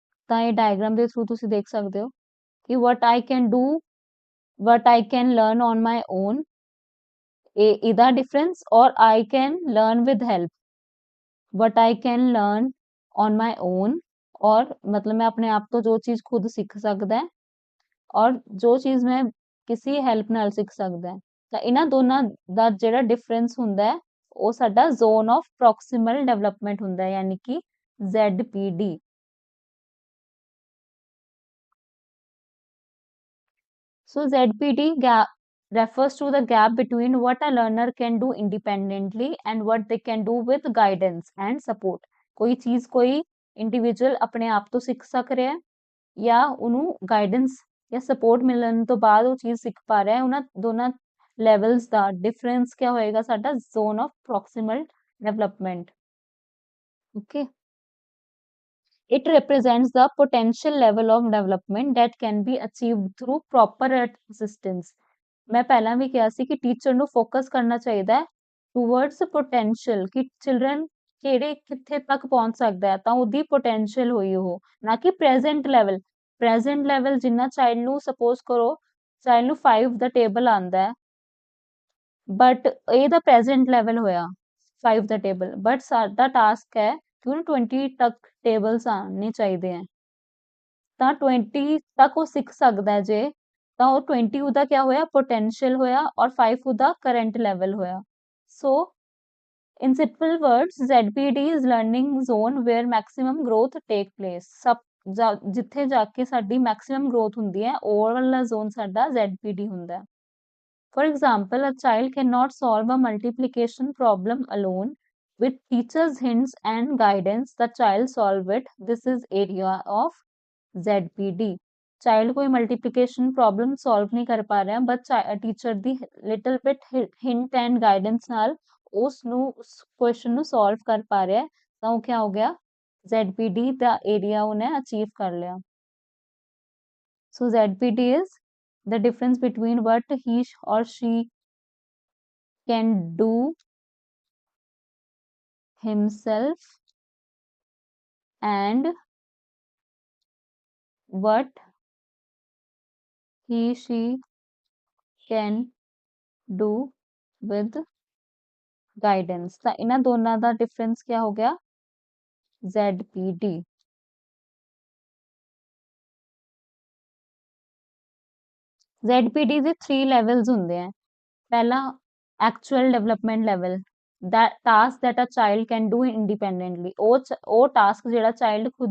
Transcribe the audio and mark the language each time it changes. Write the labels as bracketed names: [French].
[Punjabi] ਤਾਂ ਇਹ ਡਾਇਗਰਾਮ ਦੇ ਥਰੂ ਤੁਸੀਂ ਦੇਖ ਸਕਦੇ ਹੋ ਕਿ [English] what I can do, what I can learn on my own, [Punjabi] ਇਹਦਾ ਡਿਫਰੈਂਸ ਔਰ [English] I can learn with help, what I can learn on my own [Punjabi] ਔਰ ਮਤਲਬ ਮੈਂ ਆਪਣੇ ਆਪ ਤੋਂ ਜੋ ਚੀਜ਼ ਖੁਦ ਸਿੱਖ ਸਕਦਾ ਹੈ ਔਰ ਜੋ ਚੀਜ਼ ਮੈਂ ਕਿਸੇ ਹੈਲਪ ਨਾਲ ਸਿੱਖ ਸਕਦਾ ਹੈ ਤਾਂ ਇਹਨਾਂ ਦੋਨਾਂ ਦਾ ਜਿਹੜਾ ਡਿਫਰੈਂਸ ਹੁੰਦਾ ਹੈ ਉਹ ਸਾਡਾ ਜ਼ੋਨ ਆਫ ਪ੍ਰੋਕਸੀਮਲ ਡਿਵੈਲਪਮੈਂਟ ਹੁੰਦਾ ਹੈ ਯਾਨੀ ਕਿ ZPD। [English] So ZPD gap refers to the gap between what a learner can do independently and what they can do with guidance and support। [Punjabi] ਕੋਈ ਚੀਜ਼ ਕੋਈ ਇੰਡੀਵਿਜੂਅਲ ਆਪਣੇ ਆਪ ਤੋਂ ਸਿੱਖ ਸਕ ਰਿਹਾ ਹੈ ਜਾਂ ਉਹਨੂੰ ਗਾਈਡੈਂਸ ਜਾਂ ਸਪੋਰਟ ਮਿਲਣ ਤੋਂ ਬਾਅਦ ਉਹ ਚੀਜ਼ ਸਿੱਖ ਪਾ ਰਿਹਾ ਹੈ ਉਹਨਾਂ ਦੋਨਾਂ ਲੈਵਲਸ ਦਾ ਡਿਫਰੈਂਸ ਕਿਆ ਹੋਏਗਾ ਸਾਡਾ zone of ਪ੍ਰੋਕਸੀਮਲ development. [English] Okay, it represents the potential level of development that can be achieved through proper assistance। [Punjabi] ਮੈਂ ਪਹਿਲਾਂ ਵੀ ਕਿਹਾ ਸੀ ਕਿ ਟੀਚਰ ਨੂੰ ਫੋਕਸ ਕਰਨਾ ਚਾਹੀਦਾ ਹੈ ਟੂਵਰਡਸ ਪੋਟੈਂਸ਼ੀਅਲ ਕਿ ਚਿਲਡਰਨ ਕਿਹੜੇ ਕਿੱਥੇ ਤੱਕ ਪਹੁੰਚ ਸਕਦਾ ਹੈ ਤਾਂ ਉਹਦੀ ਪੋਟੈਂਸ਼ੀਅਲ ਹੋਈ ਉਹ ਨਾ ਕਿ ਪ੍ਰੈਜ਼ੈਂਟ ਲੈਵਲ ਜਿੰਨਾ ਚਾਈਲਡ ਨੂੰ ਸਪੋਜ਼ ਕਰੋ ਚਾਈਲਡ ਨੂੰ 5 ਦਾ ਟੇਬਲ ਆਂਦਾ ਹੈ ਬਟ ਇਹਦਾ ਪ੍ਰੈਜ਼ੈਂਟ ਲੈਵਲ ਹੋਇਆ 5 ਦਾ ਟੇਬਲ ਬਟ ਸਾਡਾ ਟਾਸਕ ਹੈ ਕਿ ਉਹਨੂੰ 20 ਤੱਕ ਟੇਬਲਸ ਆਉਣੇ ਚਾਹੀਦੇ ਹੈ ਤਾਂ 20 ਤੱਕ ਉਹ ਸਿੱਖ ਸਕਦਾ ਜੇ ਤਾਂ ਉਹ 20 ਉਹਦਾ ਕਿਆ ਹੋਇਆ ਪੋਟੈਂਸ਼ੀਅਲ ਹੋਇਆ ਔਰ 5 ਉਹਦਾ ਕਰੰਟ ਲੈਵਲ ਹੋਇਆ। [English] So in simple words ZPD is learning zone where maximum growth take place। [Punjabi] ਸਭ ਜਿੱਥੇ ਜਾ ਕੇ ਸਾਡੀ ਮੈਕਸਿਮਮ ਗਰੋਥ ਹੁੰਦੀ ਹੈ ਉਹ ਵਾਲਾ ਜ਼ੋਨ ਸਾਡਾ ZPD ਹੁੰਦਾ ਹੈ। [English] For example, a child cannot solve a multiplication problem alone. With teachers' hints and guidance, the child solve it. This is area of ZPD। Child कोई multiplication problem solve [Hindi] नहीं कर पा रहा है [English] but teacher ਦੀ little bit hint and guidance ਨਾਲ ਉਸ question ਨੂੰ solve [Punjabi] ਕਰ ਪਾ ਰਿਹਾ ਹੈ ਤਾਂ ਉਹ [Hindi] क्या हो गया [English] ZPD ਦਾ area ਉਹਨੇ achieve ਕਰ ਲਿਆ। So ZPD is the difference between what he or she can do himself and what he she can do with guidance। [Punjabi] ਤਾਂ ਇਹਨਾਂ ਦੋਨਾਂ ਦਾ ਡਿਫਰੈਂਸ [Hindi] क्या हो गया [Punjabi] ZPD। ZPD ਦੇ 3 ਲੈਵਲਸ ਹੁੰਦੇ ਆ ਪਹਿਲਾ actual development level [English] that task that a child can do independently [Punjabi] ਉਹ ਟਾਸਕ ਜਿਹੜਾ ਚਾਈਲਡ